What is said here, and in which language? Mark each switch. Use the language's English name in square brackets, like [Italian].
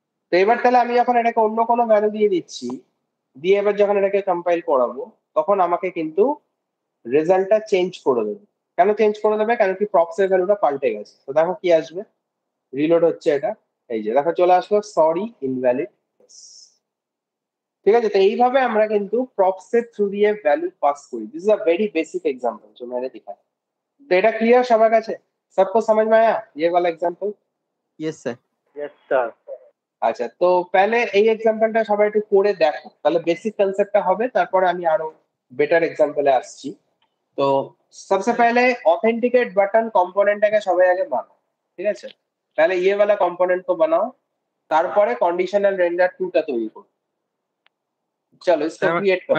[Bangla] তো এবার তাহলে আমি যখন এটাকে অন্য কোনো ভ্যালু দিয়ে দিচ্ছি, দিয়ে এবার যখন এটাকে কম্পাইল করাবো, তখন আমাকে কিন্তু রেজাল্টটা চেঞ্জ করে দেবে। কেন চেঞ্জ করে দেবে? কারণ কি প্রপসের ভ্যালুটা পাল্টে গেছে। তো দেখো কি আসবে, রিলোড হচ্ছে এটা, এই যে দেখো চলে আসলো সরি ইনভ্যালিড। ঠিক আছে, তো এইভাবে আমরা কিন্তু প্রপসের থ্রু দিয়ে ভ্যালু পাস করি। [English] this is a very basic example [Hindi] जो मैंने दिखाया। [Bangla] तो এটা क्लियर সবার কাছে? [Hindi] सबको समझ में आया ये वाला example? [English] Yes sir. Yes sir. [Bangla] আচ্ছা, তো पहले এই এক্সাম্পলটা সবাই একটু করে দেখো, তাহলে বেসিক কনসেপ্টটা হবে, তারপরে আমি আরো বেটার এক্সাম্পলে আসছি। তো सबसे पहले ऑथेंटिकेट बटन कंपोनेंटটাকে সবাই আগে বানাও, ঠিক আছে? তাহলে [Hindi] ये वाला कंपोनेंट को बनाओ, [Bangla] তারপরে কন্ডিশনাল রেন্ডার 2 টা তৈরি করো। চলো इसको ক্রিয়েট করো।